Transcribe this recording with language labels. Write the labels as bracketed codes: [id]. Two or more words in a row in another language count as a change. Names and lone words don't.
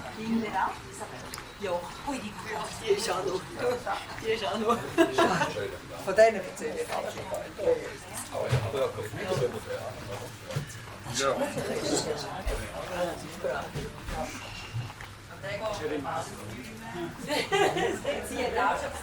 [it] chiuderà, jo, poi dico [de] Von denen erzähle ich. [it] sì, è da